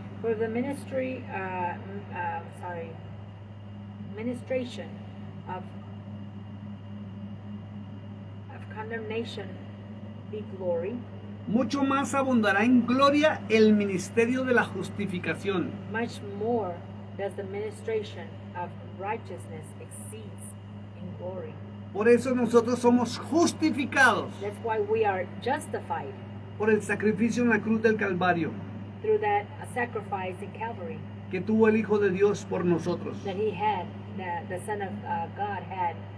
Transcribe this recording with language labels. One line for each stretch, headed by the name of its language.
English: for the ministration of condemnation be glory,
Spanish: mucho más abundará en gloria el ministerio de la justificación.
English: much more does the ministration of righteousness exceeds in glory.
Spanish: Por eso nosotros somos justificados
English: That's why we are justified
Spanish: por el sacrificio en la cruz del Calvario
English: through that sacrifice in Calvary
Spanish: que tuvo el Hijo de Dios por nosotros.
English: that He had, that the Son of God had.